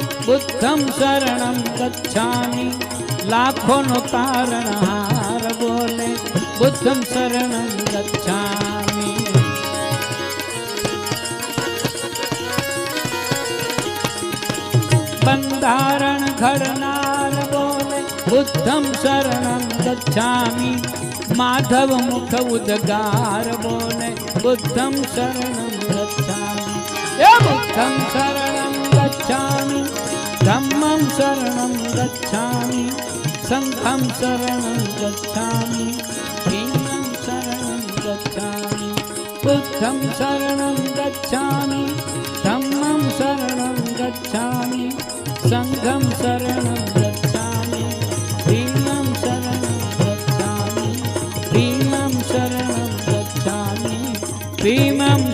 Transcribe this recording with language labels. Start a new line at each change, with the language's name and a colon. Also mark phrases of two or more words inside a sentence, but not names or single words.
Pali: बुद्धं शरणं गच्छामि
Gujarati: લાખોનો તારણહાર બોલે
Pali: बुद्धं शरणं गच्छामि
Gujarati: બંધારણ ઘડનાર બોલે
Pali: बुद्धं शरणं गच्छामि
Gujarati: માધવ મુખ ઉદ્ગાર બોલે
Pali: बुद्धं शरणं गच्छामि बुद्धं शरणं गच्छामि धम्मं शरणं गच्छामि संघं शरणं गच्छामि हीनं शरणं गच्छामि बुद्धं शरणं गच्छामि धम्मं शरणं गच्छामि संघं शरणं गच्छामि हीनं शरणं गच्छामि हीनं शरणं गच्छामि